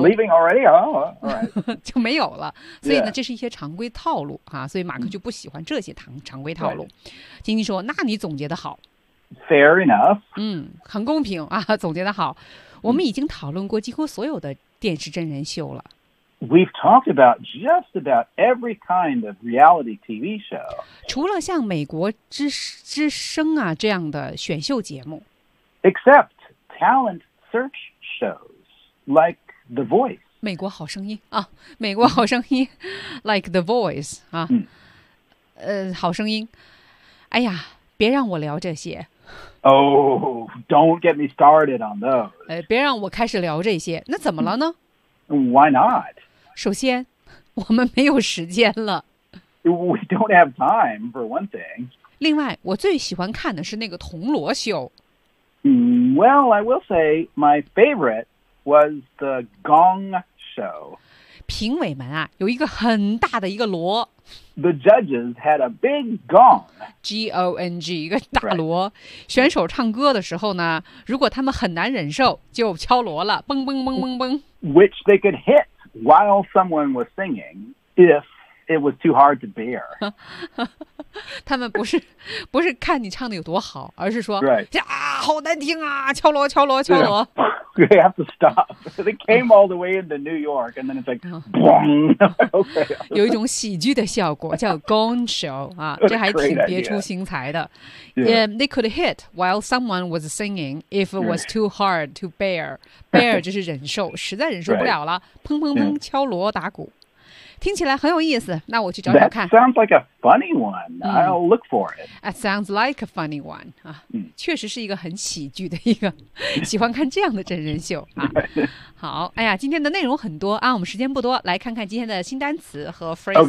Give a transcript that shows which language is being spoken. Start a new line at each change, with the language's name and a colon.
English: We're leaving already. Oh, right.
Chinese: 就没有了。所以呢，这是一些常规套路啊。所以马克就不喜欢这些常规套路。晶晶说：“那你总结的好。
English: ”Fair enough.
Chinese: 很公平啊，总结的好。我们已经讨论过几乎所有的电视真人秀了。
English: We've talked about just about every kind of reality TV show.
Chinese: 除了像美国之声啊这样的选秀节目。
English: Except talent search shows like The Voice.
Chinese: 美国好声音啊，美国好声音
English: like The Voice
Chinese: 啊，好声音。哎呀，别让我聊这些。
English: Oh, don't get me started on those.
Chinese: 别让我开始聊这些。那怎么了呢？
English: Why not?
Chinese: 首先，我们没有时间了。
English: We don't have time, for one thing.
Chinese: 另外，我最喜欢看的是那个铜锣秀。
English: Well, I will say my favorite was the gong show.
Chinese: 评委们啊，有一个很大的一个锣。
English: The judges had a big gong.
Chinese: G-O-N-G, 一个大锣。
English: Right.
Chinese: 选手唱歌的时候呢，如果他们很难忍受，就敲锣了，嘣嘣嘣嘣嘣。
English: Which they could hit while someone was singing if it was too hard to bear.
Chinese: 他们不是看你唱的有多好，而是说、
English: right.
Chinese: 啊，好难听啊，敲锣敲锣敲锣。
English: Yeah. They have to stop. They came all the way into New York and then it's like, boom.
Chinese: 有一种喜剧的效果叫 gong show, 啊，这还挺别出心裁的。
English: Yeah. They could hit while someone was singing if it was too hard to bear.
Chinese: Bear 就是忍受，实在忍受不了了，
English: right.
Chinese: 砰砰砰敲锣打鼓。听起来很有意思，那我去找找看。
English: That sounds like a funny one.、嗯、 I'll look for it. That sounds like a funny one.、啊嗯、
Chinese: 确实是一个很喜剧的一个，喜欢看这样的真人秀、啊、好，哎呀，今天的内容很多啊，我们时间不多，来看看今天的新单词和 phrases.